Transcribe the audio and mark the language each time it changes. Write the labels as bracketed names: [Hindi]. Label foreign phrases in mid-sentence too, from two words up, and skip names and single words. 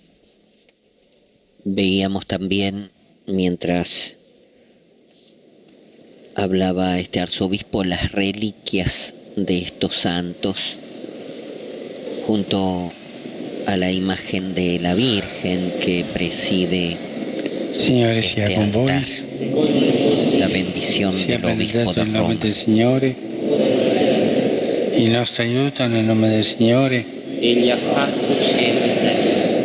[Spanish] Veíamos también, mientras hablaba este arzobispo, las reliquias de estos santos junto a la imagen de la Virgen que preside este altar. La bendición del obispo de Roma. [Italian] Il nostro aiuto nel nome del Signore. Egli ha fatto cielo e terra.